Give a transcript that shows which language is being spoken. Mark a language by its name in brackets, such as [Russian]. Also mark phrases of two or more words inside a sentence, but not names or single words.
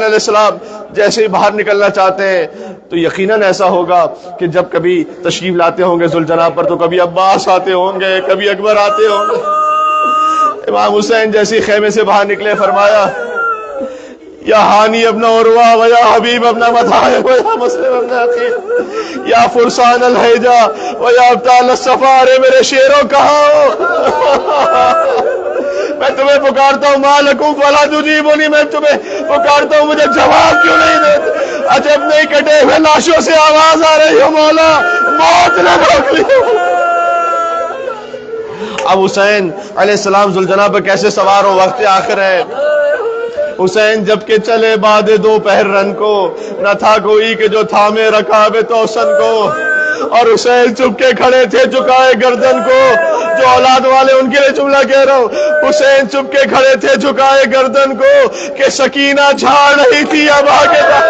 [Urdu] علیہ السلام جیسے ہی باہر نکلنا چاہتے ہیں تو یقیناً ایسا ہوگا کہ جب کبھی تشریف لاتے ہوں گے ذوالجناب پر تو کبھی عباس آتے ہوں گے کبھی اکبر آتے ہوں گے امام حسین جیسے خیمے سے باہر نکلے فرمایا یا ہانی ابن عروہ و یا حبیب ابن مطاہر و یا مسلم ابن عقیل [Arabic] یا فرسان الحیجہ و یا ابطال السفارے [Urdu] میرے شیروں کہاں ہو میں تمہیں پکارتا ہوں [Arabic] مالکم فلا تجیبونی [Urdu] میں تمہیں پکارتا ہوں مجھے جواب کیوں نہیں دیتے عجب نہیں کٹے ہوئے لاشوں سے آواز آ رہی ہو مولا موت نہ روک لی اب حسین علیہ السلام ذوالجناب پر کیسے سوار ہو وقت آخر ہے حسین جب کہ چلے بعد دوپہر رن کو نہ تھا کوئی کہ جو تھامے رکاب توسن کو اور حسین چپ کے کھڑے تھے جھکائے گردن کو جو اولاد والے ان کے لیے جملہ کہہ رہا ہوں حسین چپ کے کھڑے تھے جھکائے گردن کو کہ سکینہ جھاڑ رہی تھی ابا کے